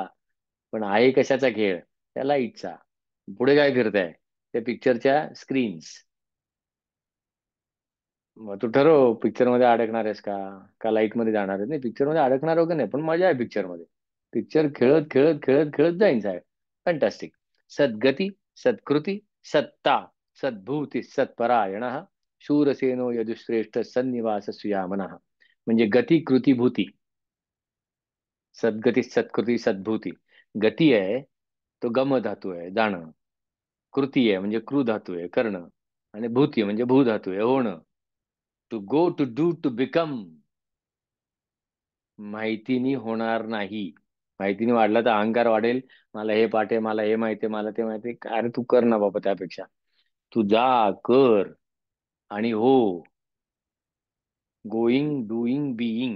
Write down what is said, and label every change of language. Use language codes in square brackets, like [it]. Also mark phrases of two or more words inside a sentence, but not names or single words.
[mr] पण आहे कशाचा खेळ? त्या लाईटचा. पुढे काय फिरताय? त्या पिक्चरच्या स्क्रीन्स. मग तू ठरव, पिक्चर मध्ये अडकणार आहेस का, का लाईट मध्ये जाणार आहे? नाही, पिक्चर मध्ये अडकणार वगैरे नाही, पण मजा आहे पिक्चर मध्ये. पिक्चर खेळत खेळत खेळत खेळत जाईन साहेब. फॅन्टॅस्टिक. [sa] सद्गती सत्कृती सत्ता सद्भूती सत्परायण शूरसेनो यदुश्रेष्ठ सन्निवास सुयामन. [mr] म्हणजे गती कृती भूती. सद्गती सत्कृती सद्भूती. गती आहे, तो गम धातू आहे, जाणं. कृती आहे म्हणजे क्रू धातू आहे, करणं. आणि भूती म्हणजे भू धातू आहे, होणं. [en] to go to do to become. [mr] माहितीनी होणार नाही. माहितीने वाढला तर अहंकार वाढेल. मला हे पाठ आहे, मला हे माहिती आहे, मला ते माहिती आहे. अरे तू कर ना बाबा त्यापेक्षा. तू जा, कर आणि हो. [en] going doing being.